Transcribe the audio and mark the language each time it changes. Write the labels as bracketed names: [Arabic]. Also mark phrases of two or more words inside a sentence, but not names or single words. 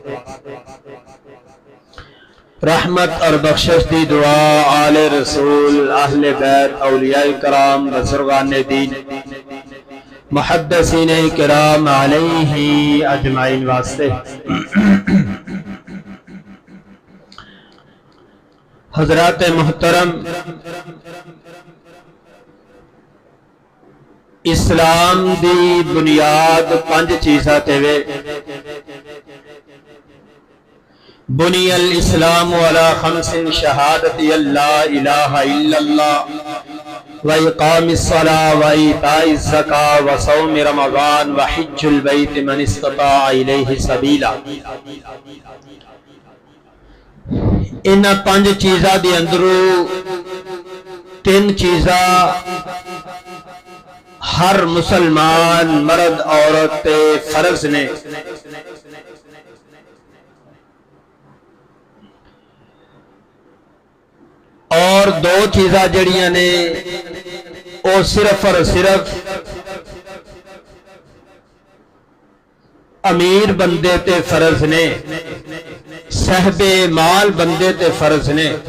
[Punjabi] رحمت اور بخشش دی دعا آل رسول اہل بیت اولیاء کرام بزرگان دین محدثین کرام علیہ اجمعین واسطے حضرات محترم، اسلام دی بنیاد 5 چیزاں تے وے۔ [Arabic] بنی الاسلام علی 5 شہادت اللہ الہ الا اللہ وإقام الصلاة وإيتاء الزکاة وصوم رمضان وحج البیت من استطاع الیہ سبیلا۔ [Punjabi] ان 5 چیزاں دی اندروں 3 چیزاں ہر مسلمان مرد عورت تے فرض نے۔ اور 2 چیزاں جڑیاں نے وہ صرف اور صرف امیر بندے تے فرض نے، صاحب مال بندے تے فرض نے۔